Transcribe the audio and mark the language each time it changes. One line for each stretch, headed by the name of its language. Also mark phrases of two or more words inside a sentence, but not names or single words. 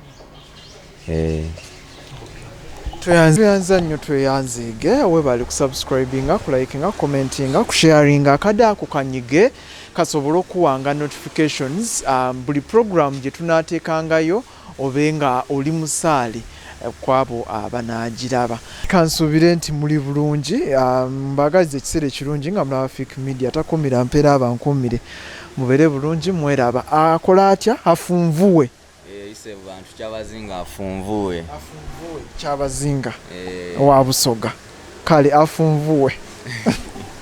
Soga: tweyanza nnyo tweyanzige webali kusubscribinga kulikinga commentinga kusharinga akada ako kanyige kasobole okuwanga notifications buli program gye tunaateekangayo obenga oli musaali kwabo abanagiraba kansuubire nti muli bulungi mbagaliza ekiseera ekirungi nga mulaba Fake Media takumira mpeera abankumire mubeere bulungi mweraba akola atya afunvuwe ise bantu kyabazinga afunvuwe kyabazinga wa Musoga kale afunvuwe